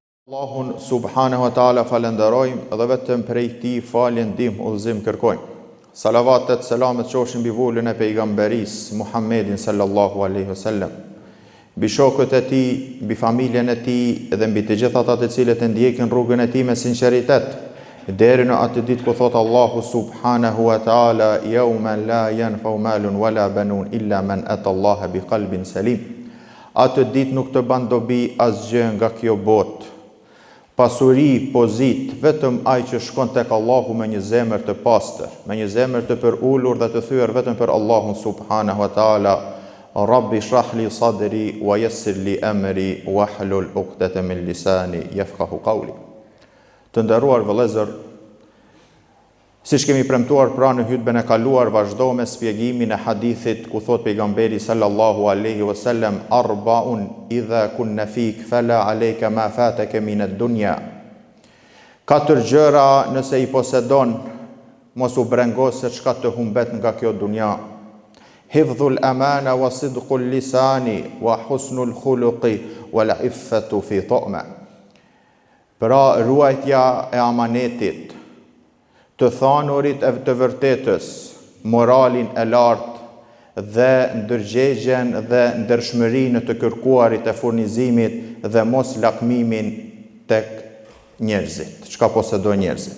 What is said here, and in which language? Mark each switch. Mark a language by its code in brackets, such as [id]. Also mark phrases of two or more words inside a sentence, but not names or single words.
[sq] Allahun [ar] سبحانه وتعالى [sq] falenderojmë dhe vetëm prej tij falje, ndihmë, udhëzim kërkojmë. Salavatet, selamet qofshin mbi vullën e pejgamberis Muhammedin [ar] صلى الله عليه وسلم, [sq] mbi shokët e tij, mbi familjen e tij dhe mbi të gjithat ata të cilët e ndjekin rrugën e tij me sinqeritet, deri në atë ditë ku thot Allahu [ar] سبحانه وتعالى: "يوم لا ينفع مال ولا بنون إلا من أتى الله بقلب سليم." [sq] Atë ditë nuk të ban dobi asgjë nga kjo botë, pasuri, pozit, vetëm ai që shkon tek Allahu me një zemër të pastër, me një zemër të përulur dhe të thyer vetëm për Allahun [ar] سبحانه وتعالى: "رب اشرح لي صدري ويسر لي أمري واحلل عقدة من لساني يفقهوا قولي." [sq] Të nderuar vëllezër, siç kemi premtuar pra në hutbën e kaluar, vazhdo me shpjegimin e hadithit ku thot pejgamberi [ar] صلى الله عليه وسلم: "أربع إذا كن فيك فلا عليك ما فاتك من الدنيا." [sq] 4 gjëra nëse i posedon, mos u brengos se çka të humbet nga kjo dunja. [ar] حفظ الأمانة وصدق اللسان وحسن الخلق والعفة في طعمة. [sq] Pra ruajtja e amanetit, të thanurit e të vërtetës, moralin e lartë dhe ndërgjegjen dhe ndershmërinë të kërkuarit e furnizimit dhe mos lakmimin tek njerëzit, çka posedojnë njerëzit.